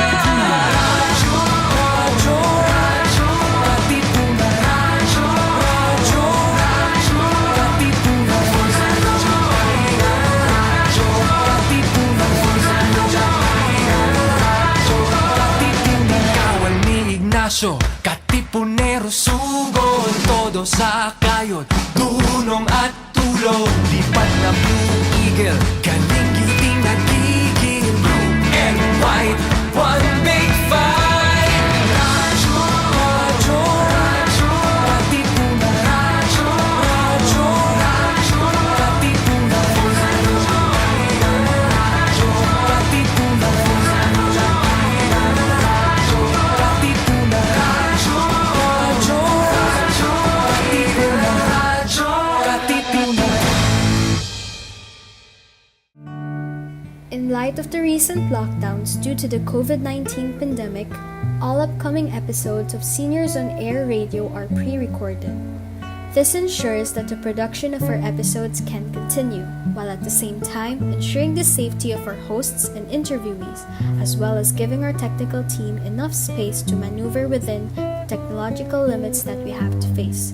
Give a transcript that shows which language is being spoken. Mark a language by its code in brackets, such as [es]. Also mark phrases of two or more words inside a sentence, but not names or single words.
[tl] Radyo, Radyo, Radyo, Katipunan, Radyo, Radyo, Radyo, Katipunan, Radyo, Katipunan, Radyo, Katipunan. Kawal ni Ignacio, Katipunero sugod, todo sa kayod, dunong at tulog. Lipat na Blue Eagle, kaning giting nagigil. [en] Blue and white, one big fight. [tl] Radyo, Radyo, Radyo, Katipunan, Radyo, Radyo, Radyo, Katipunan, Radyo, Katipunan, Radyo, Katipunan, Radyo, Radyo, Radyo, Katipunan, Radyo, Katipunan. [en] In light of the recent lockdowns due to the COVID-19 pandemic, all upcoming episodes of Seniors on Air Radio are pre-recorded. This ensures that the production of our episodes can continue, while at the same time ensuring the safety of our hosts and interviewees, as well as giving our technical team enough space to maneuver within the technological limits that we have to face.